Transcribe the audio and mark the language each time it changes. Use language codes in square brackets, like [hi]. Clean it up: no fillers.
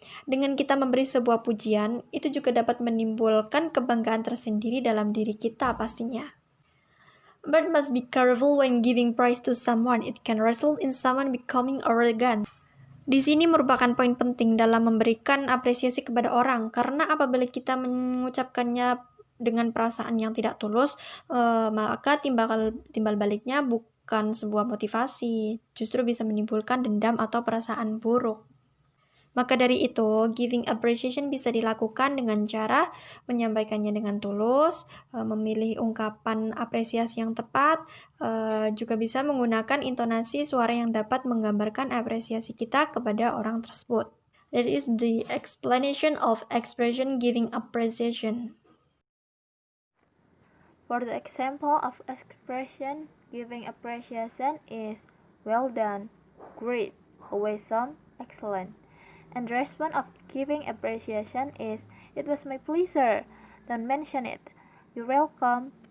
[id] Dengan kita memberi sebuah pujian, itu juga dapat menimbulkan kebanggaan tersendiri dalam diri kita pastinya. [en] But must be careful when giving praise to someone. It can result in someone becoming arrogant. [id] Di sini merupakan poin penting dalam memberikan apresiasi kepada orang, karena apabila kita mengucapkannya dengan perasaan yang tidak tulus, maka timbal baliknya bukan sebuah motivasi, justru bisa menimbulkan dendam atau perasaan buruk. Maka dari itu, [en] giving appreciation [id] bisa dilakukan dengan cara menyampaikannya dengan tulus, memilih ungkapan apresiasi yang tepat, juga bisa menggunakan intonasi suara yang dapat menggambarkan apresiasi kita kepada orang tersebut. [en] That is the explanation of expression giving appreciation. For the example of expression giving appreciation is well done, great, awesome, excellent. And the response of giving appreciation is it was my pleasure. Don't mention it. You're welcome.